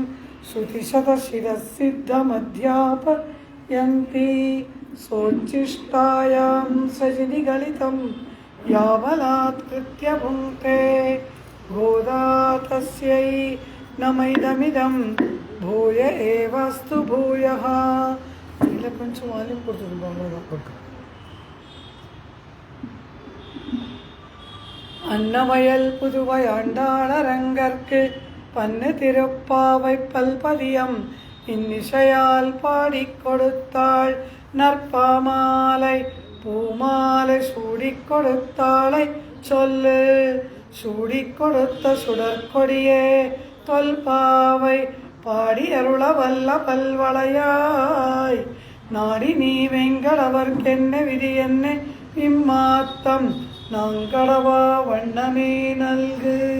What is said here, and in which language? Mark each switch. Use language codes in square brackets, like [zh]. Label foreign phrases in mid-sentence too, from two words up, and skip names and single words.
[sa] श्रुतिशतशिरःसिद्धमध्यापयन्ति सोच्छिष्टायां सजनिगलितं यावलात्कृत्य भुङ्क्ते गोदा तस्यै नमैदमिदं भूय एवास्तु भूयः। [te] ఇలా కొంచెం వాల్యూమ్ కొడుతుంది బాగా. [ta] அன்னவயல் புதுவை ஆண்டாளரங்கற்கு பன்னு திருப்பாவை பல்பதியம் இன்னிசையால் பாடிக் கொடுத்தாள் நற்பாமாலை பூமாலை சூடிக் கொடுத்தாளை சொல்லு சூடிக் கொடுத்த சுடற்கொடியே தொல்பாவை பாடி அருள வல்ல பல்வளையாய் நாடி நீ வெங்கடவர்க்கென்ன விதி என்ன இம்மாத்தம் நாங்களவா வண்ணமே நல்கு.